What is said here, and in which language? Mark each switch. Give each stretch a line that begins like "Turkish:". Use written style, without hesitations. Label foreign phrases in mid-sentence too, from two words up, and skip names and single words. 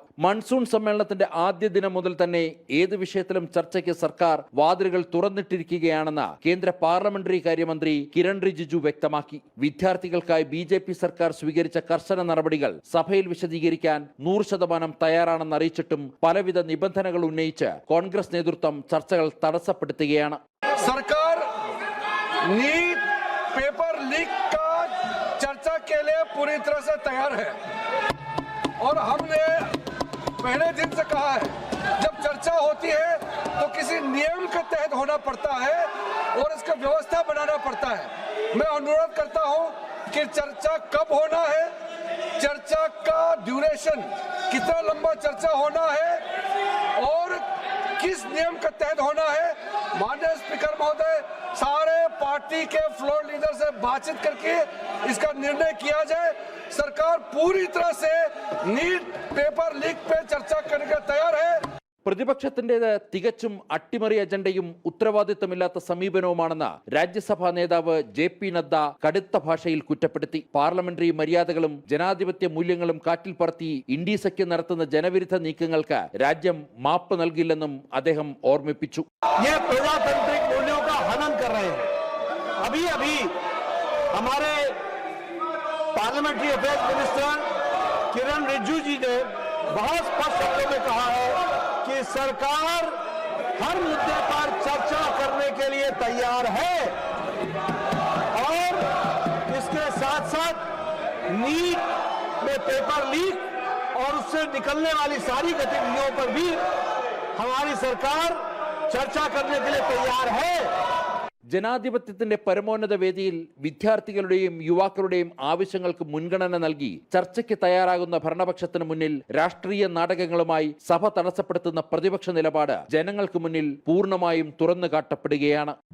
Malayalam: മൺസൂൺ സമ്മേളനത്തിന്റെ ആദ്യ ദിനം മുതൽ തന്നെ ഏത് വിഷയത്തിലും ചർച്ചയ്ക്ക് സർക്കാർ വാതിലുകൾ തുറന്നിട്ടിരിക്കുകയാണെന്ന് കേന്ദ്ര പാർലമെന്ററി കാര്യമന്ത്രി കിരൺ റിജിജു വ്യക്തമാക്കി. വിദ്യാർത്ഥികൾക്കായി ബി.ജെ.പി. സർക്കാർ സ്വീകരിച്ച കർശന നടപടികൾ സഭയിൽ വിശദീകരിക്കാൻ 100% തയ്യാറാണെന്ന് അറിയിച്ചിട്ടും പലവിധ നിബന്ധനകൾ ഉന്നയിച്ച് കോൺഗ്രസ് നേതൃത്വം ചർച്ചകൾ തടസ്സപ്പെടുത്തുകയാണ്.
Hindi: സർക്കാർ
English: NEET paper leak
Hindi: का चर्चा के लिए पूरी तरह से तैयार है और हमने पहले दिन से कहा है जब चर्चा होती है तो किसी नियम के तहत होना पड़ता है और इसका व्यवस्था बनाना पड़ता है. मैं अनुरोध करता हूं कि चर्चा कब होना है, चर्चा का ड्यूरेशन कितना लंबा चर्चा होना है और किस नियम के तहत होना है. माननीय स्पीकर महोदय, सारे पार्टी के
English: floor leader
Hindi: से बातचीत करके इसका निर्णय किया जाए. सरकार पूरी तरह से
English: NEET paper leak
Hindi: पे चर्चा करने के तैयार है.
Malayalam: പ്രതിപക്ഷത്തിന്റേത് തികച്ചും അട്ടിമറി അജണ്ടയും ഉത്തരവാദിത്തമില്ലാത്ത സമീപനവുമാണെന്ന് രാജ്യസഭാ നേതാവ് ജെ.പി. നദ്ദ കടുത്ത ഭാഷയിൽ കുറ്റപ്പെടുത്തി. പാർലമെന്ററി മര്യാദകളും ജനാധിപത്യ മൂല്യങ്ങളും കാറ്റിൽ പറത്തി ഇന്ത്യ സഖ്യം നടത്തുന്ന ജനവിരുദ്ധ നീക്കങ്ങൾക്ക് രാജ്യം മാപ്പ് നൽകില്ലെന്നും അദ്ദേഹം ഓർമ്മിപ്പിച്ചു.
English: parliamentary affairs minister
Hindi: किरण रिजिजू जी ने बहुत स्पष्ट शब्दों में कहा है कि सरकार हर मुद्दे पर चर्चा करने के लिए तैयार है और इसके साथ साथ नीट में
English: paper leak
Hindi: और उससे निकलने वाली सारी गतिविधियों पर भी हमारी सरकार चर्चा करने के लिए तैयार है.
Malayalam: ജനാധിപത്യത്തിന്റെ പരമോന്നത വേദിയിൽ വിദ്യാർത്ഥികളുടെയും യുവാക്കളുടെയും ആവശ്യങ്ങൾക്ക് മുൻഗണന നൽകി ചർച്ചയ്ക്ക് തയ്യാറാകുന്ന ഭരണപക്ഷത്തിന് മുന്നിൽ രാഷ്ട്രീയ നാടകങ്ങളുമായി സഭ തടസ്സപ്പെടുത്തുന്ന പ്രതിപക്ഷ നിലപാട് ജനങ്ങൾക്ക് മുന്നിൽ പൂർണ്ണമായും തുറന്നു കാട്ടപ്പെടുകയാണ്.